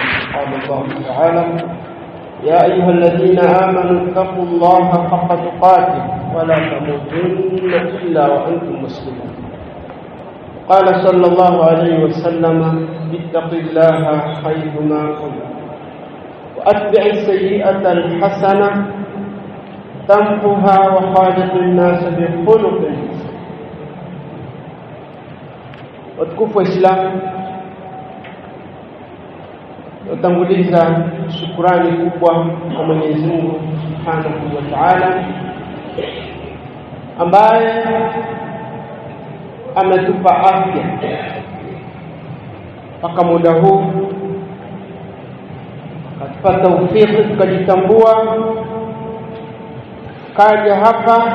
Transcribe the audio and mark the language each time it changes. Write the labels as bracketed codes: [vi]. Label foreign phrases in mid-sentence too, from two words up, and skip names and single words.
[ar] قال الله تعالى: يا أيها الذين آمنوا اتقوا الله حق تقاته ولا تموتن إلا وأنتم مسلمون. قال صلى الله عليه وسلم: اتق الله حيثما كنت وأتبع السيئة الحسنة تمحها وخالق الناس بخلق حسن. [sw] Watukufu wa Islam, tutanguliza shukrani kubwa kwa Mwenyezi Mungu [ar] سبحانه وتعالى [sw] ambaye ametupa afya mpaka muda huu, akatupa taufiki tukajitambua kaja hapa.